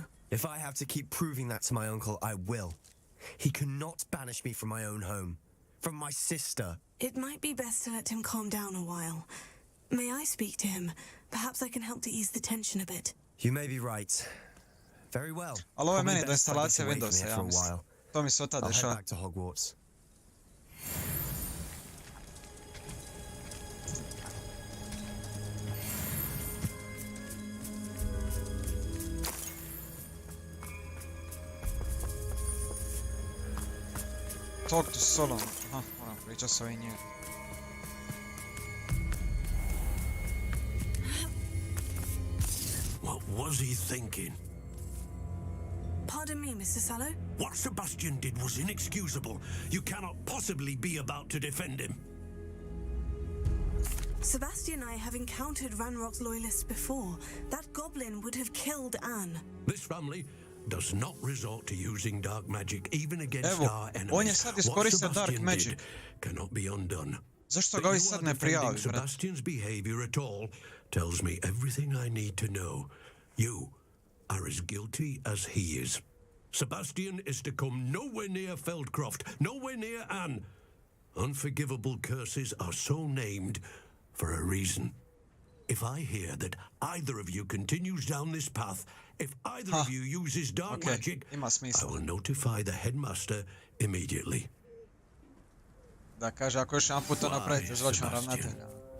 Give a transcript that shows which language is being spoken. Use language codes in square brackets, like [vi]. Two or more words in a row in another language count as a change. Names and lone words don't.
[en] If I have to keep proving that to my uncle, I will. He cannot banish me from my own home. From my sister. It might be best to let him calm down a while. May I speak to him? Perhaps I can help to ease the tension a bit. You may be right. Very well. [bs] Ali ovo je meni do instalacije Windowsa, ja mislim. To mi se od tada [en] I'll head [bs] dešava. [en] back to Hogwarts. Talk to Solon. [bs] Aha, moram pričat s ovim njim. [en] What was he thinking? Pardon me, Mr. Sallow? What Sebastian did was inexcusable. You cannot possibly be about to defend him. Sebastian and I have encountered Ranrock's loyalists before. That goblin would have killed Anne. This family does not resort to using dark magic even against our enemies. [bs] On je sad iskoristio [en] dark magic. Cannot be undone. [bs] Zašto ga ovi sad ne prijavi, brat? [en] Sebastian's behavior at all tells me everything I need to know. You are as guilty as he is. Sebastian is to come nowhere near Feldcroft, nowhere near Anne. Unforgivable curses are so named for a reason. If I hear that either of you continues down this path, if either of you uses dark magic, I will notify the headmaster immediately. [bs] Da kaže, ako još jedan put to napravite, zvaću vam ravnatelja.